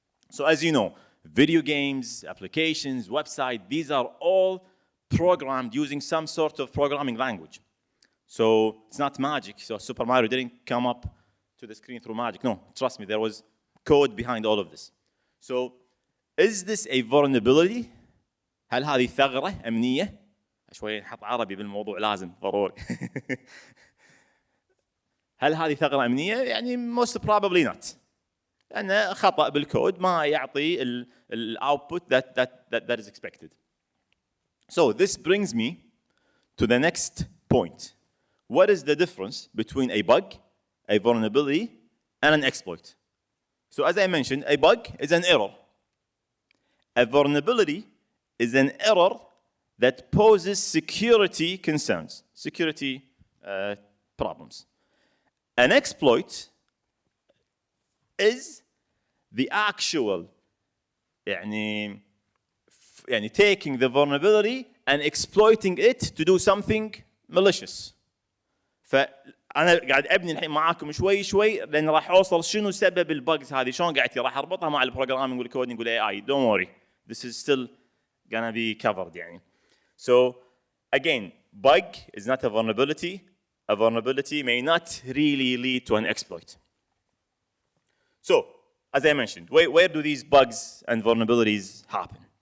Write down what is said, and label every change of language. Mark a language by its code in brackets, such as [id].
[en] So as you know, video games, applications, websites, these are all programmed using some sort of programming language. So it's not magic. So Super Mario didn't come up to the screen through magic. No, trust me, there was code behind all of this. So is this a vulnerability? [ar] هل هذه ثغرة أمنية؟ شوي نحط عربي بالموضوع لازم ضروري. هل هذه ثغرة أمنية؟ يعني [en] most probably not. [ar] لأن خطأ بالكود ما يعطي ال [en] output that is expected. So this brings me to the next point. What is the difference between a bug, a vulnerability, and an exploit? So as I mentioned, a bug is an error. A vulnerability is an error that poses security concerns, security problems. An exploit is the actual يعني taking the vulnerability and exploiting it to do something malicious. [ar] فأنا قاعد أبني الحين معاكم شوي لأن راح أوصل شنو سبب البجز هذه شلون قاعد راح أربطها مع البروجرامينج والكودينج والاي اي. [en] Don't worry, this is still gonna be covered يعني. So again, bug is not a vulnerability. A vulnerability may not really lead to an exploit. So as I mentioned, where do these bugs and vulnerabilities happen?